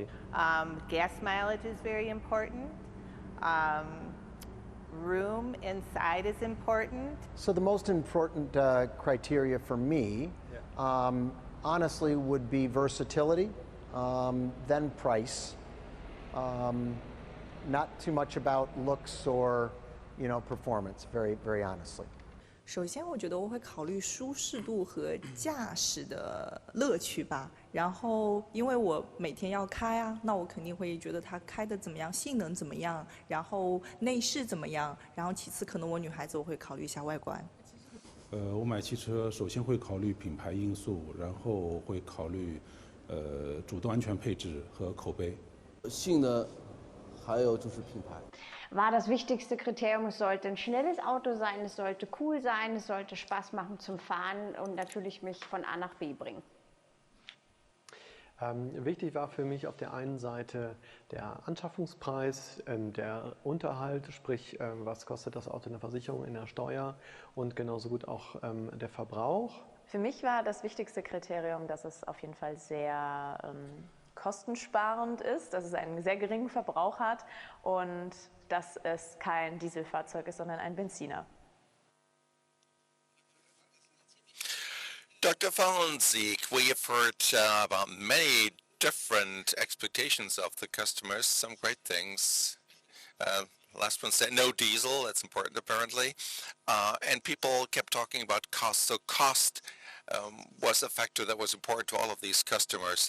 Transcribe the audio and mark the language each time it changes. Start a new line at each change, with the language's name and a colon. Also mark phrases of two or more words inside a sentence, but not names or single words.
English: Gas mileage is very important. Room inside is important. So the most important criteria for me, honestly, would be versatility, then price. Not too much about looks or, performance, very honestly.
Chinese: 首先，我觉得我会考虑舒适度和驾驶的乐趣吧。然后，因为我每天要开啊，那我肯定会觉得它开的怎么样，性能怎么样，然后内饰怎么样。然后，其次可能我女孩子我会考虑一下外观。我买汽车首先会考虑品牌因素，然后会考虑主动安全配置和口碑。性能，还有就是品牌。
German: war das wichtigste Kriterium. Es sollte ein schnelles Auto sein, es sollte cool sein, es sollte Spaß machen zum Fahren und natürlich mich von A nach B bringen. Wichtig war für mich auf der einen Seite der Anschaffungspreis, der Unterhalt, sprich was kostet das Auto in der Versicherung, in der Steuer und genauso gut auch der Verbrauch. Für mich war das wichtigste Kriterium, dass es auf jeden Fall sehr kostensparend ist, dass es einen sehr geringen Verbrauch hat und dass es kein Dieselfahrzeug ist, sondern ein Benziner.
English: Dr. Fallensieg, we have heard about many different expectations of the customers, some great things. Last one said no diesel, that's important apparently. And people kept talking about cost. So cost was a factor that was important to all of these customers.